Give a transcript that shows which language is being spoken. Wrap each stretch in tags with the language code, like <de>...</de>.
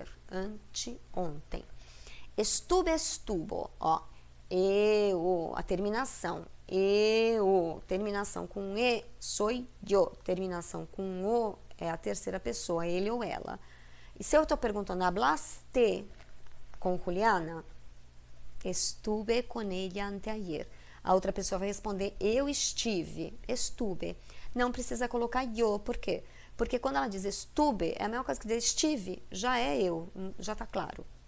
<pt>Anteontem. Estuvo, ó, eu, a terminação, terminação com e, sou eu, terminação com o, é a terceira pessoa, ele ou ela. E se eu estou perguntando, hablaste com Juliana?</pt> <es>Estuve com ella anteayer.</es> <pt>A outra pessoa vai responder, eu estuve. Não precisa colocar eu, por quê? Porque quando ela diz estuve, é a mesma coisa que dizer estive, já é eu, já está claro.</pt>